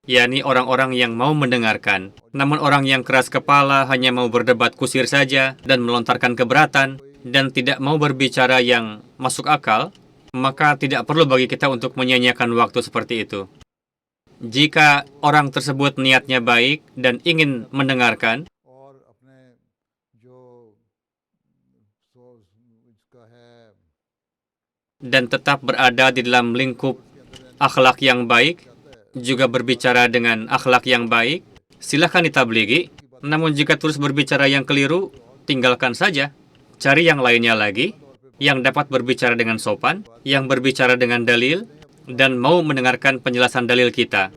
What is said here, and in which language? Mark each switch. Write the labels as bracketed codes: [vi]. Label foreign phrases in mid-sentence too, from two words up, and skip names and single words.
[id] yakni orang-orang yang mau mendengarkan. Namun orang yang keras kepala hanya mau berdebat kusir saja dan melontarkan keberatan dan tidak mau berbicara yang masuk akal, maka tidak perlu bagi kita untuk menyia-nyiakan waktu seperti itu. Jika orang tersebut niatnya baik dan ingin mendengarkan, [ur] اور اپنے جو سورس اس کا ہے [id] dan tetap berada di dalam lingkup akhlak yang baik, juga berbicara dengan akhlak yang baik, silahkan ditablighi. Namun jika terus berbicara yang keliru, tinggalkan saja. Cari yang lainnya lagi, yang dapat berbicara dengan sopan, yang berbicara dengan dalil, dan mau mendengarkan penjelasan dalil kita.